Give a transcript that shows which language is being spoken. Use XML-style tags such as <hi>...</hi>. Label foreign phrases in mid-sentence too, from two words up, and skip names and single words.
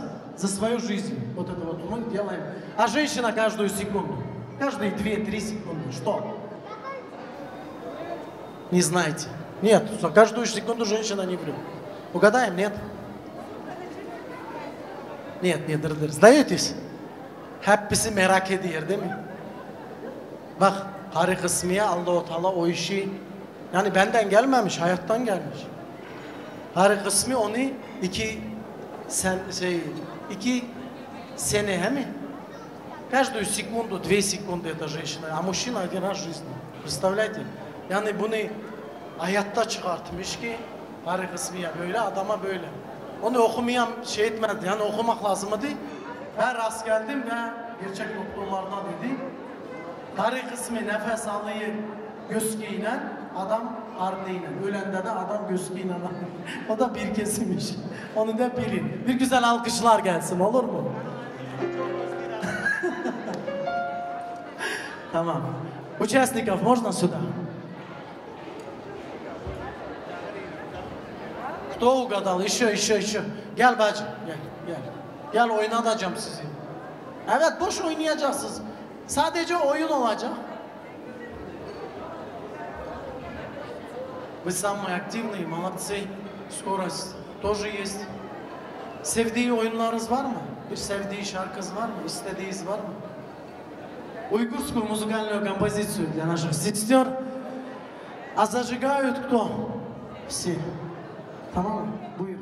<ru>За свою жизнь. Вот это вот мы делаем. А женщина каждую секунду. Каждые 2-3 секунды. Что? Не знаете? Нет. За каждую секунду женщина не врет. Угадаем? Нет? Нет, нет, дırdır. Сдаетесь?</ru> <tr>Hepsi merak ediyor değil mi? Bak, karı kısmıya Allah-u Teala o işi, yani benden gelmemiş, hayattan gelmiş. Karı kısmı onu 2 sene, he mi?</tr> <ru>Каждую секунду, 2 секунды эта женщина, а мужчина 1 раз в жизни. Представляете?</ru> <tr>Yani bunu hayatta çıkartmış ki karı kısmıya böyle, adama böyle. Onu okumayan şey etmedi, yani okumak lazımdı. Ben rast geldim ve gerçek doktorlardan dedi. Karı kısmı nefes alıyor göğsüyle, adam karnıyla. Ölende de adam göğsüyle. O da bir kesimmiş. Onu da bilin. Bir güzel alkışlar gelsin, olur mu? Tamam.</tr> <ru>Участников можно сюда? Кто угадал? Еще.</ru> <tr>Gel bacım, gel. Gel oynatacağım sizi. Evet, boş oynayacaksınız. Sadece oyun olacak.</tr> <ru>Вы самые активные, молодцы. Скорость тоже есть.</ru> <tr>Sevdiği oyunlarınız var mı? Bir sevdiği şarkınız var mı? İstediğiniz var mı?</tr> <ru>Уйгурскую музыкальную композицию для наших сестер. А зажигают кто? Все.</ru> <tr>Tamam mı? Buyurun.</tr>